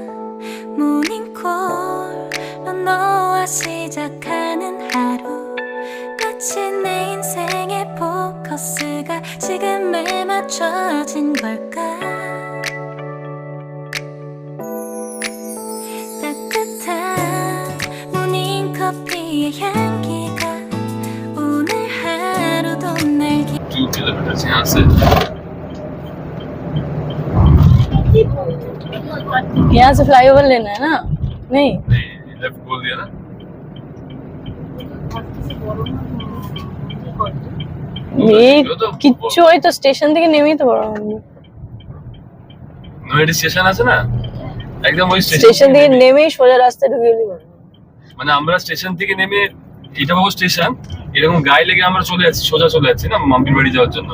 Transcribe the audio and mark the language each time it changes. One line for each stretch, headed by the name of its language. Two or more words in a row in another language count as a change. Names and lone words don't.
Korean: 모닝콜로 너와 시작하는 하루, 마치 내 인생의 포커스가 지금에 맞춰진 걸까. 따뜻한 모닝커피의 향기가 오늘 하루도 날
Hindi: 2 किलोमीटर यहाँ से। यहाँ से फ्लाईओवर लेना है ना? नहीं, लेफ्ट बोल दिया ना।
Bangla: এই কিচ্ছু, ওই তো স্টেশন থেকে নেমেই তো বড় মন্দির। নৈহাটি স্টেশন আছে না, একদম ওই স্টেশন থেকে নেমেই সোজা রাস্তায় ঢুকে গেলি বড়। মানে আমরা স্টেশন থেকে নেমে, এটা বাবু স্টেশন, এরকম গায়ে লেগে আমরা চলে যাচ্ছি, সোজা চলে যাচ্ছি না মাম্পির বাড়ি যাওয়ার জন্য।